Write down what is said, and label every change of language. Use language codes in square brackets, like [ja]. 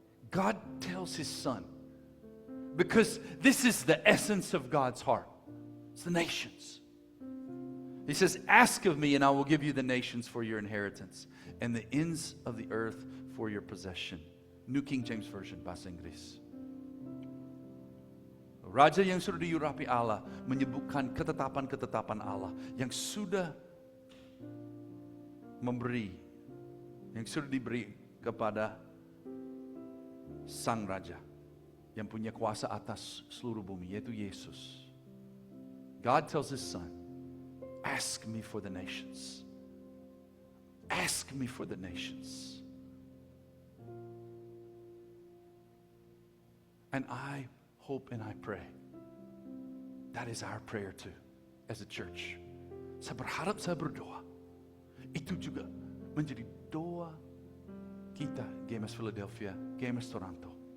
[en] God tells his son, because this is the essence of God's heart. It's the nations. He says, ask of me and I will give you the nations for your inheritance and the ends of the earth for your possession. [id] New King James Version, bahasa Inggris. Raja yang sudah diurapi Allah menyebutkan ketetapan-ketetapan Allah yang sudah memberi, yang sudah diberi kepada sang raja yang punya kuasa atas seluruh bumi, yaitu Yesus. [en] God tells his son, ask me for the nations. Ask me for the nations. And I hope and I pray that is our prayer too as a church. [id] Saya berharap, saya berdoa itu juga menjadi doa kita, GMS Philadelphia, GMS Toronto.